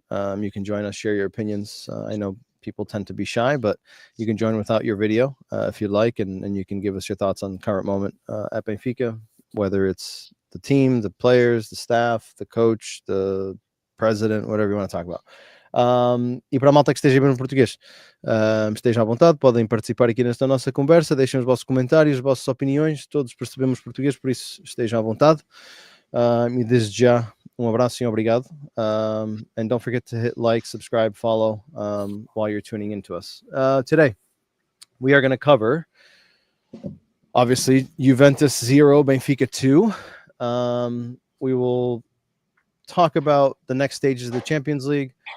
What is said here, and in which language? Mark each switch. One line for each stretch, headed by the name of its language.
English: You can join us, share your opinions. I know people tend to be shy, but you can join without your video if you'd like, and you can give us your thoughts on the current moment at Benfica, whether it's the team, the players, the staff, the coach, the president, whatever you want to talk about.
Portuguese: E para a malta que esteja bem no português, estejam à vontade, podem participar aqui nesta nossa conversa, deixem os vossos comentários, as vossas opiniões, todos percebemos português, por isso estejam à vontade. E desde já, abraço e obrigado.
English: And don't forget to hit like, subscribe, follow while you're tuning into us. Today, we are going to cover, obviously, Juventus 0, Benfica 2. We will talk about the next stages of the Champions League.